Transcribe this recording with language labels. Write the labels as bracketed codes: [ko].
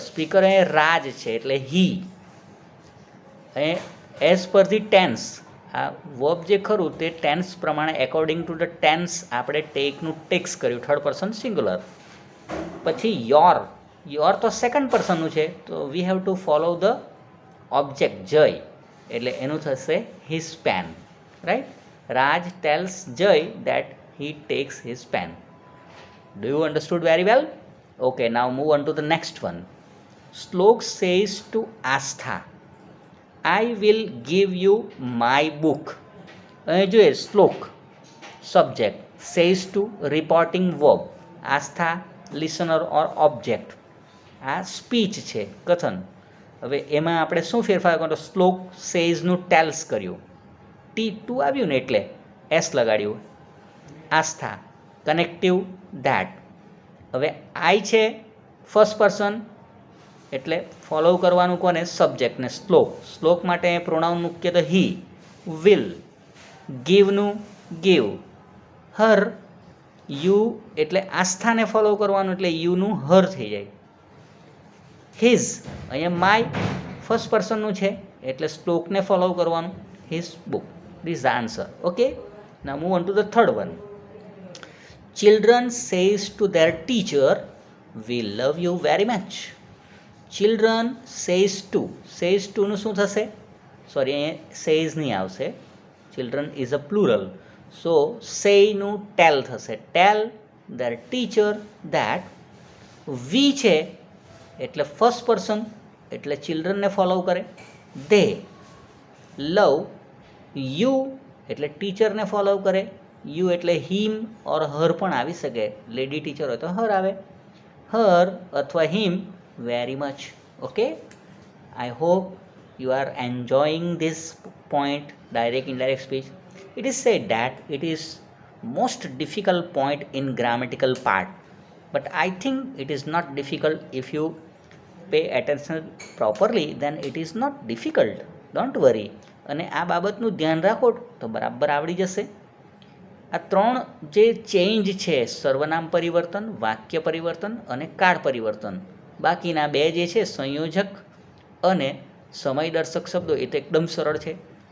[gu] Speaker અહીંયા રાજ છે એટલે હી. અહીંયા [en] as per the tense, [gu] આ વર્બ જે ખરું તે ટેન્સ પ્રમાણે [en] according to the tense [gu] આપણે ટેકનું ટેક્સ કર્યું, થર્ડ પર્સન સિંગ્યુલર. પછી યોર, યોર તો સેકન્ડ પર્સનનું છે, તો [en] we have to follow the object [gu] જય, એટલે એનું થશે his pen, right. [en] Raj tells Jay that he takes his pen. Do you understood very well? Okay, now move on to the next one. Shlok says to Astha, I will give you my book. [gu] અહીં જોઈએ શ્લોક subject, says to reporting verb, Aastha [en] listener or object. [gu] આ speech છે, કથન. હવે એમાં આપણે શું ફેરફાર કર્યો, શ્લોક સેઝનું ટેલ્સ કર્યું, T2 આવ્યું ને એટલે એસ લગાડ્યું. Aastha connective that. હવે આઈ છે ફર્સ્ટ પર્સન એટલે ફોલો કરવાનું કોને, સબ્જેક્ટને. શ્લોક માટે પ્રોનાઉન મૂકીએ તો હી. Will, ગીવનું give. હર, યુ એટલે આસ્થાને ફોલો કરવાનું એટલે યુનું હર થઈ જાય. હિઝ, અહીંયા માય ફર્સ્ટ પર્સનનું છે એટલે શ્લોકને ફોલો કરવાનું, his book. [en] This is the answer. Okay, now move on to the third one. Children says to their teacher, we love you very much. Children says to [gu] નું શું થશે, sorry [en] says [gu] નહીં આવશે, [en] children is a plural, so say નું tell થશે. Tell their teacher that. [gu] we છે એટલે first person એટલે ચિલ્ડ્રનને ફોલો કરે. [en] they love [gu] યુ એટલે ટીચરને ફોલો કરે. યુ એટલે હિમ ઓર હર પણ આવી શકે, લેડી ટીચર હોય તો હર આવે. હર અથવા હિમ very much. Okay, [en] I hope you are enjoying this point, direct indirect speech. It is said that it is most difficult point in grammatical part, but I think it is not difficult if you pay attention properly, then it is not difficult, don't worry. [gu] અને આ બાબતનું ધ્યાન રાખો તો બરાબર આવડી જશે. આ ત્રણ જે ચેન્જ છે, સર્વનામ પરિવર્તન, વાક્ય પરિવર્તન અને કાળ પરિવર્તન, બાકીના બે જે છે સંયોજક અને સમયદર્શક શબ્દો, એ તો એકદમ સરળ છે.